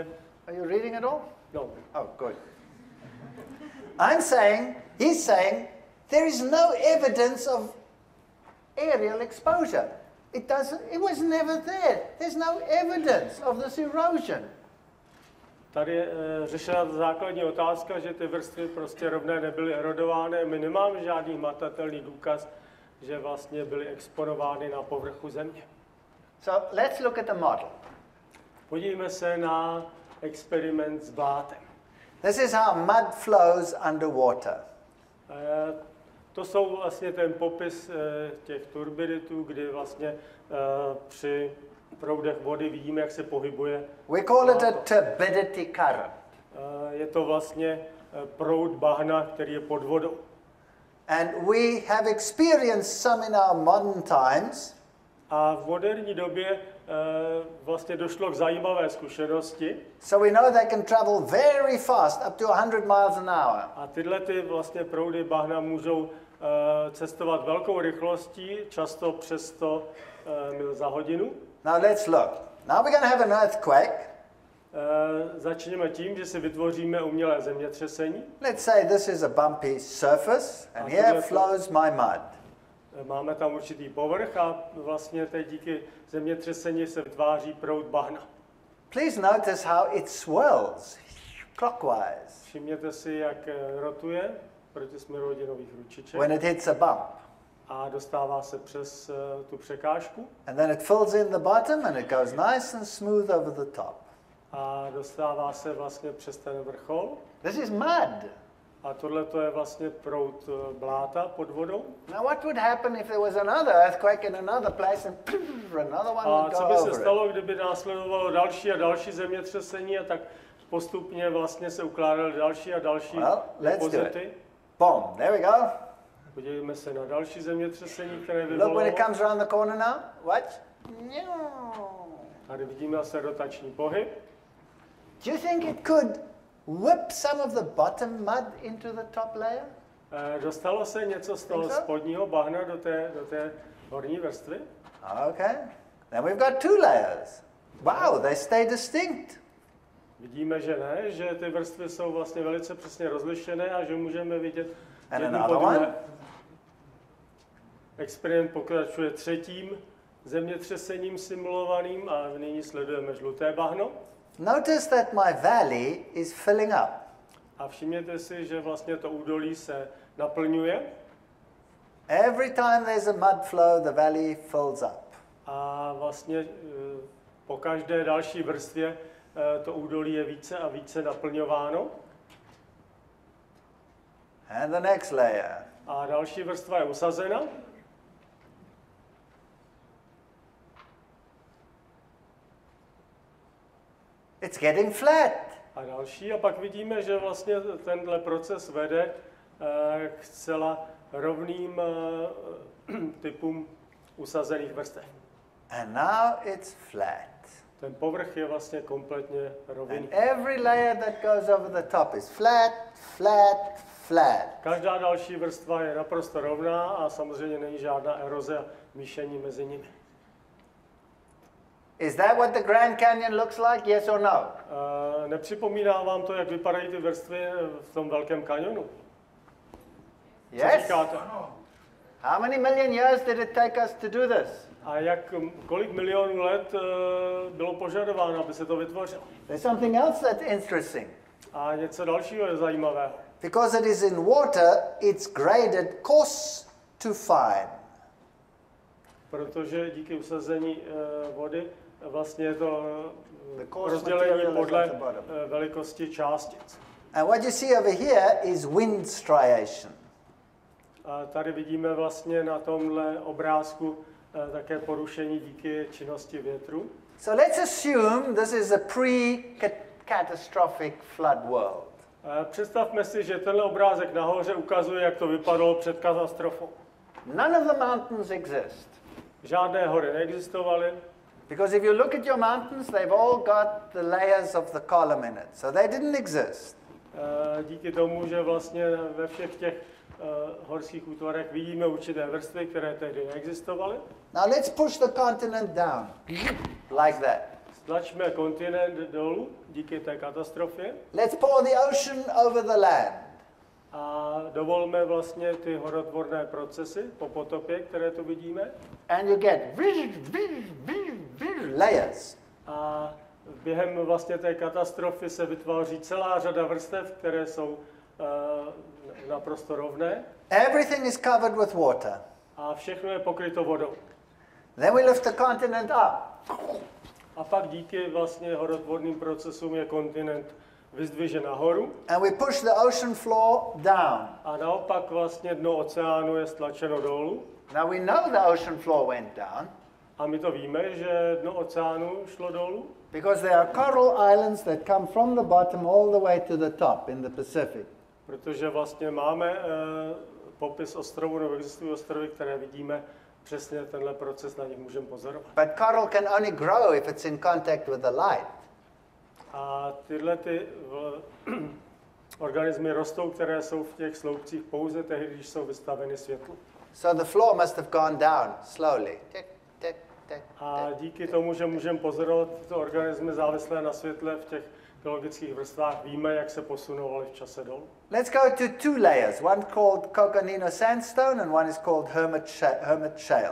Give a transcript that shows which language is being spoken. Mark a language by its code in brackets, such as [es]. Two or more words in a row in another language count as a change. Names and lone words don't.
[en] are you reading it all? No. Oh, good. He's saying, there is no evidence of aerial exposure. It was never there. There's no evidence of this erosion. [cs] Tady je řešena základní otázka, že ty vrstvy prostě rovné nebyly erodovány. My nemáme žádný hmatatelný důkaz, že vlastně byly exponovány na povrchu Země. [en] So let's look at the model. [cs] Podívejme se na experiment s blátem. [en] This is how mud flows underwater. [cs] To jsou vlastně ten popis těch turbiditů, kdy vlastně při proudech vody vidíme, jak se pohybuje. [en] We call it a turbidity current. [cs] Je to vlastně proud bahna, který je pod vodou. [en] And we have experienced some in our modern times. [cs] A v moderní době vlastně došlo k zajímavé zkušenosti. [en] So we know they can travel very fast, up to 100 miles an hour. [cs] A tyhle ty vlastně proudy bahna můžou cestovat velkou rychlostí, často přes 100 mil za hodinu. [en] Now let's look. Now we're going to have an earthquake. [cs] Začněme tím, že si vytvoříme umělé zemětřesení. [en] Let's say this is a bumpy surface, and here flows my mud. [cs] Máme tam určitý povrch a vlastně teď díky zemětřesení se vytváří proud bahna. [en] Please notice how it swirls clockwise [cs] Všimněte si, jak rotuje proti směru hodinových ručiček. [en] when it hits a bump. [cs] A dostává se přes tu překážku. [en] And then it fills in the bottom and it goes nice and smooth over the top. [cs] A dostává se vlastně přes ten vrchol. [en] This is mud. [cs] A tohle to je vlastně proud bláta pod vodou. [en] Now what would happen if there was another earthquake in another place and another one [cs] A [en] would [cs] co [en] go [cs] by se [en] over [cs] stalo, [en] it? [cs] kdyby následovalo další a další zemětřesení a tak postupně vlastně se ukládaly další a další depozity. [en] Boom, there we go. [cs] Podívejme se na další zemětřesení, které [en] Look when it [cs] vyvolalo. [en] comes around the corner now. Watch. [cs] Tady vidíme zase rotační pohyb. [en] Do you think it could whip some of the bottom mud into the top layer? [cs] Dostalo se něco z toho spodního bahna do té horní vrstvy. [en] Okay. Then we've got two layers. Wow, they stay distinct. [cs] Vidíme, že ne, že ty vrstvy jsou vlastně velice přesně rozlišené a že můžeme vidět [en] And [cs] jednu [en] another [cs] po druhé. [en] one. [cs] Experiment pokračuje třetím zemětřesením simulovaným a nyní sledujeme žluté bahno. [en] Notice that my valley is filling up. [cs] A všimněte si, že vlastně to údolí se naplňuje. [en] Every time there's a mud flow, the valley fills up. [cs] A vlastně po každé další vrstvě to údolí je více a více naplňováno. [en] And the next layer. [cs] A další vrstva je usazena. [en] It's getting flat. [cs] A další. A pak vidíme, že vlastně tenhle proces vede k zcela rovným typům usazených vrstev. [en] And now it's flat. [cs] Ten povrch je vlastně kompletně rovný. [en] And every layer that goes over the top is flat, flat, flat. [cs] Každá další vrstva je naprosto rovná a samozřejmě není žádná eroze a míšení mezi nimi. [en] Is that what the Grand Canyon looks like? Yes or no? [cs] Nepřipomíná vám to, jak vypadají ty vrstvy v tom velkém kanionu? Co [en] Yes? [cs] říkáte? [en] How many million years did it take us to do this? [cs] A kolik milionů let bylo požadováno, aby se to vytvořilo? [en] There's something else that's interesting. [cs] A něco dalšího je zajímavého. [en] Because it is in water, it's graded coarse to fine. [cs] Protože díky usazení vody vlastně je to rozdělení podle velikosti částic. [en] And what you see over here is wind striation. [cs] A tady vidíme vlastně na tomhle obrázku také porušení díky činnosti větru. [en] So let's assume this is a pre-catastrophic flood world. [cs] Představme si, že tenhle obrázek nahoře ukazuje, jak to vypadalo před katastrofou. [en] None of the mountains exist. [cs] Žádné hory neexistovaly. [en] Because if you look at your mountains, they've all got the layers of the column in it. So they didn't exist. [cs] Díky tomu, že vlastně ve všech těch horských útvarech vidíme určité vrstvy, které tehdy neexistovaly. [en] Now let's push the continent down, like that. [cs] Stlačme kontinent dolů díky té katastrofě. [en] Let's pour the ocean over the land. [cs] A dovolme vlastně ty horotvorné procesy po potopě, které tu vidíme. [en] And you get layers. [cs] A během vlastně té katastrofy se vytváří celá řada vrstev, které jsou naprosto rovné. [en] Everything is covered with water. [cs] A všechno je pokryto vodou. [en] Then we lift the continent up. [cs] A pak díky vlastně horotvorným procesům je kontinent vyzdvižen nahoru. [en] And we push the ocean floor down. [cs] A naopak vlastně dno oceánu je stlačeno dolů. [en] Now we know the ocean floor went down. [cs] A my to víme, že dno oceánu šlo dolů. [en] Because there are coral islands that come from the bottom all the way to the top in the Pacific. [cs] Protože vlastně máme popis ostrovů, nebo existují ostrovy, které vidíme přesně tenhle proces, na nich můžeme pozorovat. [en] But coral can only grow if it's in contact with the light. [cs] A tyhle organismy rostou, které jsou v těch sloupcích pouze tehdy, když jsou vystaveny světlu. [en] So the floor must have gone down slowly. Tick, tick, tick, [cs] A díky tomu, že můžeme pozorovat tyto organismy závislé na světle v těch geologických vrstvách, víme, jak se posunovaly v čase dolů. [en] Let's go to two layers. One called Coconino sandstone and one is called Hermit shale.